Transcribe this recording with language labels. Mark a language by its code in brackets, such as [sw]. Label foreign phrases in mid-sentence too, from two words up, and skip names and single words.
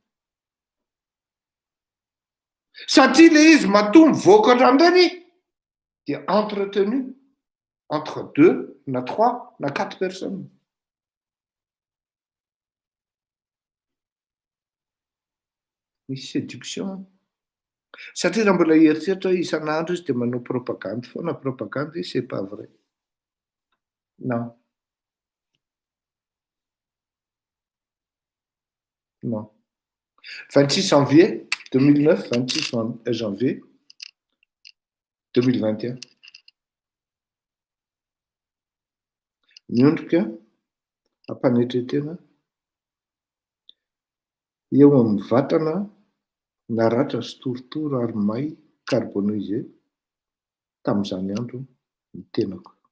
[mg] Satria le izy matoa mivoaka ohatran'ireny dia [fr] entretenu entre 2 [mg] na 3 na 4 personnes. Misy séduction. Satria raha mbola eritreritra hoe isan'andro izy dia manao propagande foana, propagande izy [fr] c'est pas vrai. Non. Non. 26 janvier 2009, 26 janvier 2021. [mg] Miondrika ampanetretena eo amin'ny vatana naratra sy torotoro ary may carbonisé tamin'izany andro ny tenako.